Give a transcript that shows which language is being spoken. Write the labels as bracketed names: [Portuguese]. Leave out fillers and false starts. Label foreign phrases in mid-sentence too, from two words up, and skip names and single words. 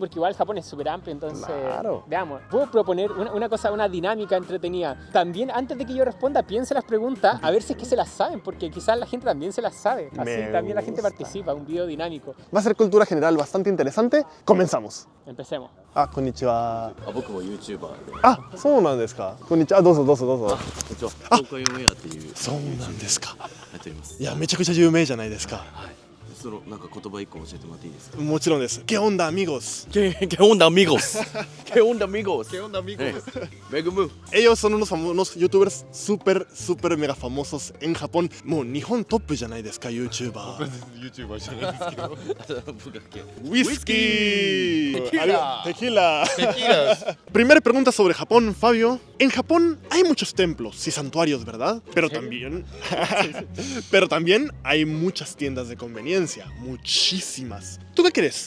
[Spanish] Porque igual Japón es súper amplio, entonces... Claro. Veamos, puedo proponer una cosa, una dinámica entretenida. También, antes de que yo responda, piense las preguntas, a ver si es que se las saben, porque quizás la gente también se las sabe. Así Me también la gente gusta. participa, un video dinámico. Va a ser cultura general bastante interesante. Comenzamos. Empecemos. [Japanese] Ah, konnichiwa. 僕も YouTuber で、あ、そうなんですか。こんにちは。どうぞどうぞどうぞ。こんにちは。東海オンエアっていうそうなんですか。やっております。いや、めちゃくちゃ有名じゃないですか。はい。そのなんか言葉一個教えてもらっていいですか。もちろんです。 [Spanish] ¿Qué onda, amigos? ¿Qué onda amigos? ¿Qué onda amigos? ¿Qué onda, amigos? Megumu. Ellos son unos youtubers súper mega famosos en Japón. [Japanese] もう日本トップじゃないですか、YouTuber. YouTuber じゃないですけど。僕だっけ。 [Spanish] Whisky. Tequila. Tequila. Tequilas. Primera pregunta sobre Japón, Fabio. En Japón hay muchos templos y santuarios, ¿verdad? Pero también hay muchas tiendas de conveniencia, muchísimas. ¿Tú qué crees?